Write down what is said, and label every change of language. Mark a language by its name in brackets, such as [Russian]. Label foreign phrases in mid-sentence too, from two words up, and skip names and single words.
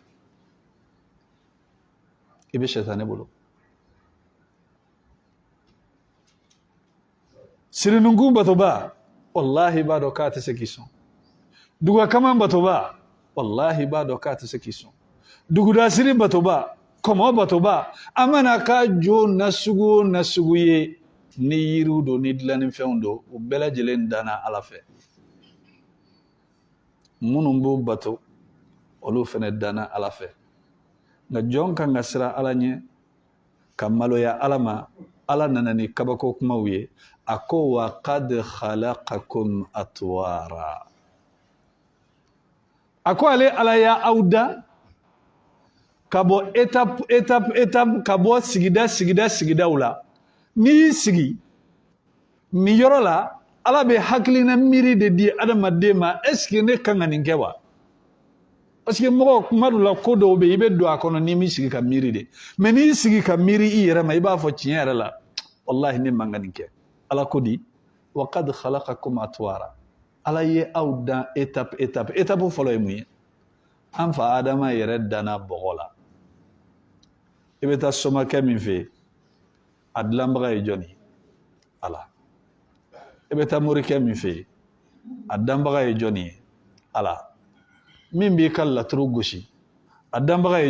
[Bambara] i bɛ sɛtanɛ bolo sirinunkun batoba wallahi b'a dɔn k'a tɛ se k'i sɔn dugakaman batoba wallahi b'a dɔn k'a tɛ se k'i sɔn dugudasiri batoba kɔmɔ batoba a mana k'a jo nasugu o nasugu ye ni yiriw don ni dilanni fɛnw don u bɛɛ lajɛlen danna ala fɛ minnu b'u bato olu fana danna ala fɛ nka jɔn kan ka siran ala ɲɛ ka maloya ala ma ala nana ni kabako kumaw ye a ko [Arabic] وقد خلقكم أطوارا [Bambara] a ko ale ala y'aw da ka bɔ étape ka bɔ sigidaw la n'i y'i sigi nin yɔrɔ la ala bɛ hakilina miiri de di adamaden ma [French] est-ce que [Bambara] ne kan ka nin kɛ wa [French] parce que [Bambara] mɔgɔ kuma dɔ la ko dɔw bɛ yen i bɛ don a kɔnɔ n'i m'i sigi ka miiri de mais n'i y'i sigi ka miiri i yɛrɛ ma i b'a fɔ tiɲɛ yɛrɛ la wallahi ne man ka nin kɛ ala ko di [Arabic] وقد خلقكم أطوارا [Bambara] ala ye aw dan étape fɔlɔ ye mun ye an fa adama yɛrɛ danna bɔgɔ la i bɛ taa somakɛ min fɛ yen a dilanbaga ye jɔn ye ala i bɛ taa morikɛ min fɛ yen a danbaga ye jɔn ye ala min b'i ka laturu gosi a danbaga ye